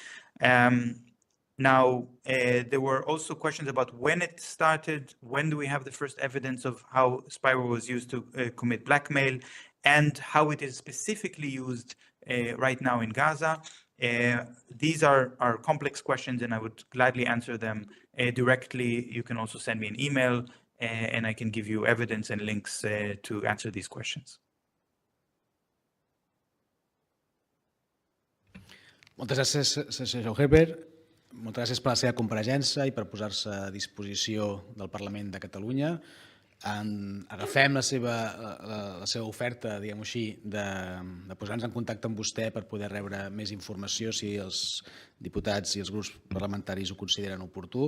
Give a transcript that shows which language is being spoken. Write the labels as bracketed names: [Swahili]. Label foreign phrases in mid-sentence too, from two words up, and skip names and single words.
[English] Now, there were also questions about when it started, when do we have the first evidence of how spyware was used to commit blackmail, and how it is specifically used right now in Gaza. These are complex questions, and I would gladly answer them directly. You can also send me an email and I can give you evidence and links to answer these questions. [Catalan] Moltes gràcies, senyor Herbert. Moltes gràcies per la seva compareixença i per posar-se a disposició del Parlament de Catalunya. Agafem la seva oferta, diguem-ho així, de posar-nos en contacte amb vostè per poder rebre més informació si els diputats i els grups parlamentaris ho consideren oportú.